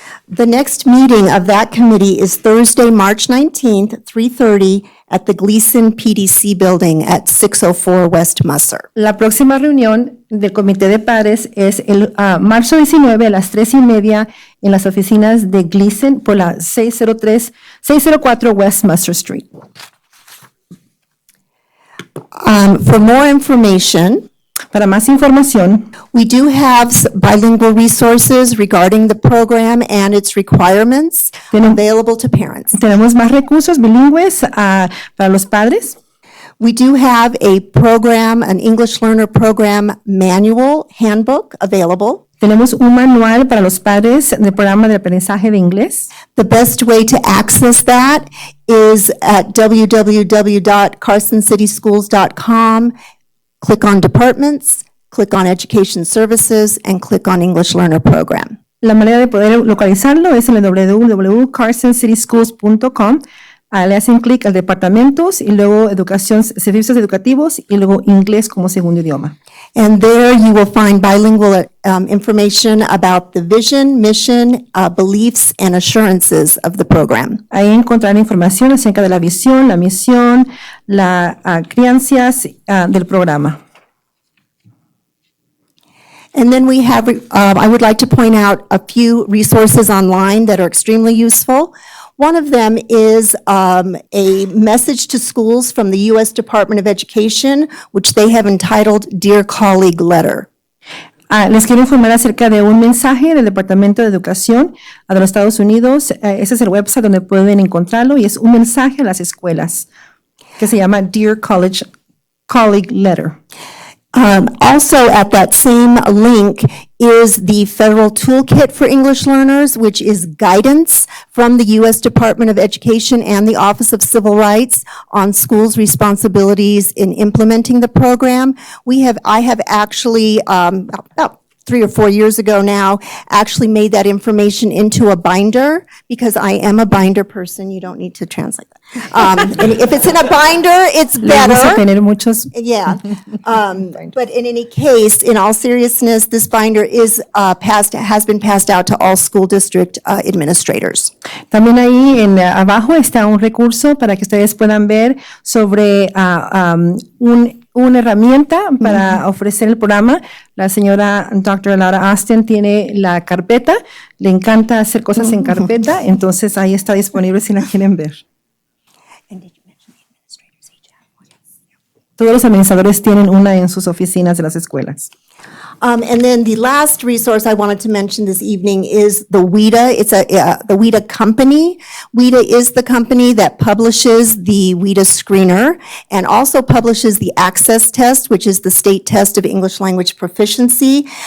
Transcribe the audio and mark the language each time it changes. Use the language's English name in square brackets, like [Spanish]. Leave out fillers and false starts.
[English] The next meeting of that committee is Thursday, March 19th, 3:30 at the Gleason PDC Building at 604 West Musser. [Spanish] La próxima reunión del comité de padres es el marzo 19 a las 3:30 en las oficinas de Gleason por la 604 West Musser Street. [English] For more information, [Spanish] para más información, [English] we do have bilingual resources regarding the program and its requirements available to parents. [Spanish] Tenemos más recursos bilingües para los padres. [English] We do have a program, an English Learner Program manual handbook available. [Spanish] Tenemos un manual para los padres del programa de aprendizaje de inglés. [English] The best way to access that is at www.carsoncityschools.com. Click on Departments, click on Education Services, and click on English Learner Program. [Spanish] La manera de poder localizarlo es en el www.carsoncityschools.com. Le hacen clic al departamentos y luego servicios educativos y luego inglés como segundo idioma. [English] And there you will find bilingual information about the vision, mission, beliefs, and assurances of the program. [Spanish] Ahí encontrarán información acerca de la visión, la misión, las creencias del programa. [English] And then we have, I would like to point out a few resources online that are extremely useful. One of them is a message to schools from the U.S. Department of Education, which they have entitled Dear Colleague Letter. [Spanish] Les quiero informar acerca de un mensaje del Departamento de Educación de los Estados Unidos. Ese es el website donde pueden encontrarlo y es un mensaje a las escuelas que se llama Dear Colleague Letter. [English] Also at that same link is the Federal Toolkit for English Learners, which is guidance from the U.S. Department of Education and the Office of Civil Rights on schools' responsibilities in implementing the program. I have actually, about 3 or 4 years ago now, actually made that information into a binder because I am a binder person. You don't need to translate that. And if it's in a binder, it's [Spanish] Les gusta [English] better. [Spanish] tener muchos. [English] Yeah. But in any case, in all seriousness, this binder is has been passed out to all school district administrators. [Spanish] También ahí abajo está un recurso para que ustedes puedan ver sobre una herramienta para ofrecer el programa. La señora Dr. Laura Austin tiene la carpeta, le encanta hacer cosas en carpeta, entonces ahí está disponible si la quieren ver. Todos los administradores tienen una en sus oficinas de las escuelas. [English] And then the last resource I wanted to mention this evening is the WIDA. It's the WIDA company. WIDA is the company that publishes the WIDA screener and also publishes the access test, which is the state test of English language proficiency.